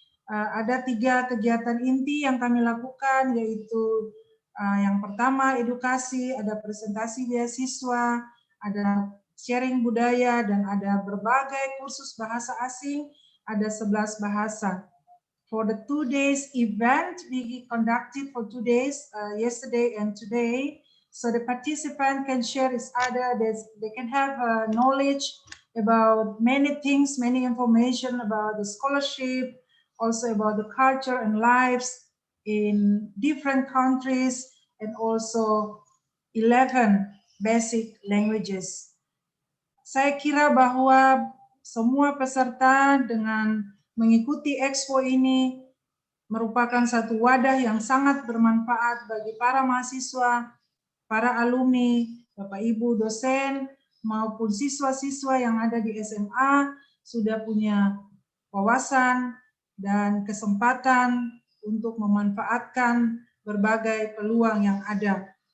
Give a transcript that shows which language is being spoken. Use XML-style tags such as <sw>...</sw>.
<id>Ada 3 kegiatan inti yang kami lakukan, yaitu yang pertama edukasi, ada presentasi beasiswa, ada sharing budaya, dan ada berbagai kursus bahasa asing, ada 11 bahasa.</id> <en>For the 2 days event, we conducted for 2 days, yesterday and today, so the participant can share each other, they can have knowledge about many things, many information about the scholarship, also about the culture and lives in different countries, and also 11 basic languages.</en> <id>Saya kira bahwa semua peserta dengan mengikuti Expo ini merupakan satu wadah yang sangat bermanfaat bagi para mahasiswa, para alumni, Bapak Ibu dosen, maupun siswa-siswa yang ada di SMA sudah punya wawasan dan kesempatan untuk memanfaatkan berbagai peluang yang ada.</id>